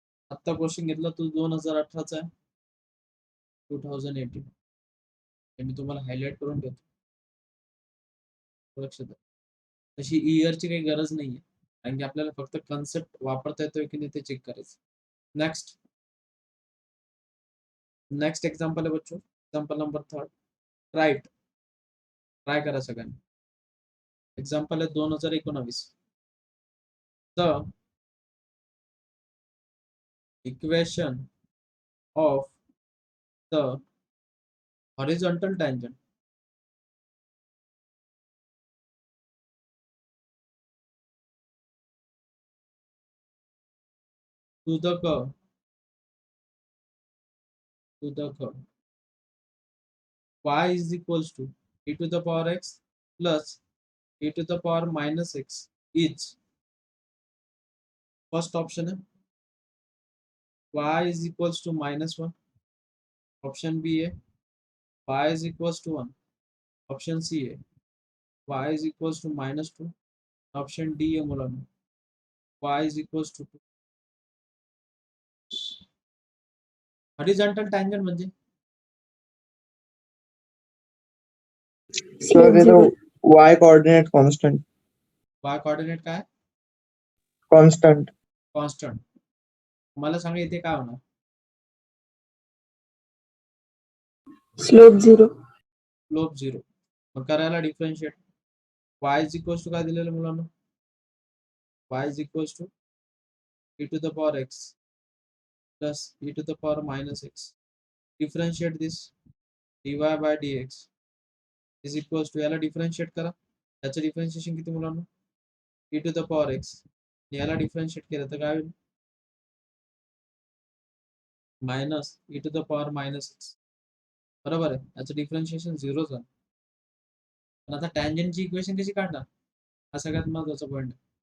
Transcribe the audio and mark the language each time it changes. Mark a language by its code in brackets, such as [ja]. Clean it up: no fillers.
[mr] आत्ता क्वेश्चन घेतला तो 2018 चा आहे. 2018. हे मी तुम्हाला हायलाइट करून देतो. लक्षात आहे. तशी इयरची काही गरज नाहीये. कारण की आपल्याला फक्त कन्सेप्ट वापरता येतोय की नाही ते चेक करायचं. [hi] नेक्स्ट नेक्स्ट एग्जांपल है बच्चों, [mr] एग्जांपल नंबर 3 राइट, ट्राय करा सगळ्यांनी. एग्जांपल आहे 2019. [en] The equation of the horizontal tangent to the curve y is equals to e to the power x plus e to the power minus x is first option है y is equals to -1, option B है y is equals to 1, option C है y is equals to -2, option D है मुलांनो y is equals to 2. [mr] Horizontal tangent म्हणजे [hi] sir ये तो y coordinate constant [mr] y coordinate काय constant constant. मला सांगा इथे काय होणार स्लोप 0. स्लोप 0. मग करायला differentiate y is equals to काय दिलेलं मुलांना y is equals to e to the power x plus e to the power minus x. [en] Differentiate this dy by dx is equals to [mr] याला differentiate करा. याचं differentiation किती मुलांना e to the power x. याला differentiate केलं तर काय होईल minus e to the power minus x. बरोबर आहे, याचं डिफरन्शिएशन 0 झालं. पण आता टँजंटची इक्वेशन कशी काढणार हा सगळ्यात महत्त्वाचा पॉईंट आहे.